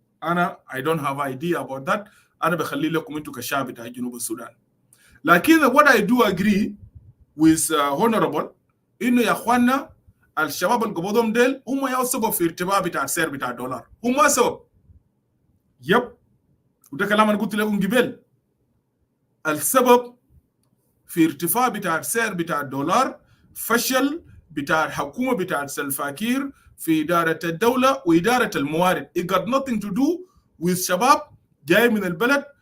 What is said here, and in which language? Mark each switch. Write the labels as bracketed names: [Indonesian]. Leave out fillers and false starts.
[Arabic] أنا [English] I don't have idea about that. [Arabic] أنا بخلي لكم أنتوا كشعب بتاع جنوب السودان. لكن [English] what I do agree with honorable [Arabic] إنه يا أخوانا الشباب اللي قبضهم ديل هم يا سبب في ارتفاع بتاع السعر بتاع الدولار. هم سبب. يب. وده كلام أنا قلت لكم قبل. السبب في ارتفاع بتاع السعر بتاع الدولار فشل بتاع الحكومة بتاع سلفا كير في إدارة الدولة وإدارة الموارد. [English] It got nothing to do with [Arabic] شباب جاي من البلد.